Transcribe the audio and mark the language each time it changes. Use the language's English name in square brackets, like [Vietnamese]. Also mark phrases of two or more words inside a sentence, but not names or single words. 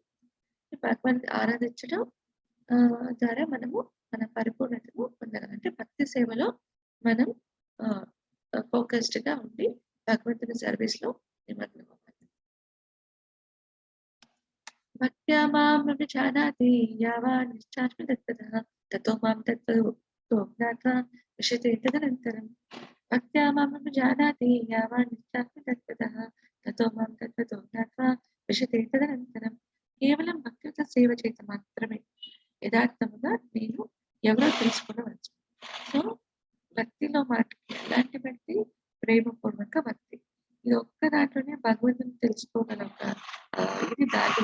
[Telugu] భగవంతుని ఆరాధించడం ద్వారా మనము మన పరిపూర్ణతను పొందగలం. అంటే భక్తి సేవలో మనం ఫోకస్డ్ గా ఉండి భగవంతుని సర్వీస్ లో నిమగ్నం అవ్వాలి. [Sanskrit] భక్త్యా మాం విజానాతి యావాన్ నిశ్చాస్మి తత్వతః తతో మాం తత్వతో జ్ఞాత్వా విశతే తదనంతరం. భక్త్యా మాం విజానాతి యావాన్ నిశ్చాస్మి తత్వతః తతో మాం తత్వతో జ్ఞాత్వా విశతే తదనంతరం. [Telugu] కేవలం భక్తితో సేవ చేయటం మాత్రమే యథార్థముగా నేను ఎవరో తెలుసుకోవచ్చు. సో భక్తిలో మాటకి ఎలాంటి భక్తి? ప్రేమపూర్వక భక్తి. ఇది ఒక్క దాంట్లోనే భగవంతుని తెలుసుకోగల ఒక ఇది దాగి.